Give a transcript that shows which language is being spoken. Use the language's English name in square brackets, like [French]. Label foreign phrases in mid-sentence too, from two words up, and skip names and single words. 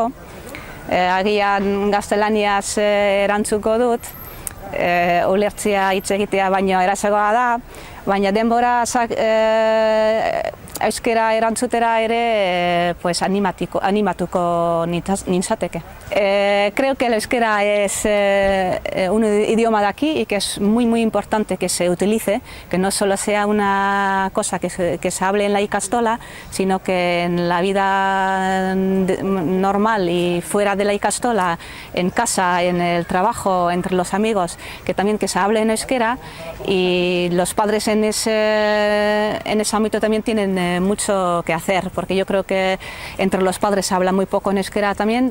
[Basque] Agian gaztelaniaz erantzuko dut. Ulertzea hitz egitea baino erazagoa da, baina denbora euskera erantzutera ere animatuko nintzateke. [Spanish] Creo que el euskera es un idioma de aquí y que es muy importante que se utilice, que no solo sea una cosa que se hable en la ikastola, sino que en la vida normal y fuera de la ikastola, en casa, en el trabajo, entre los amigos, que también que se hable en euskera, y los padres en ese ámbito también tienen mucho que hacer, porque yo creo que entre los padres se habla muy poco en euskera también.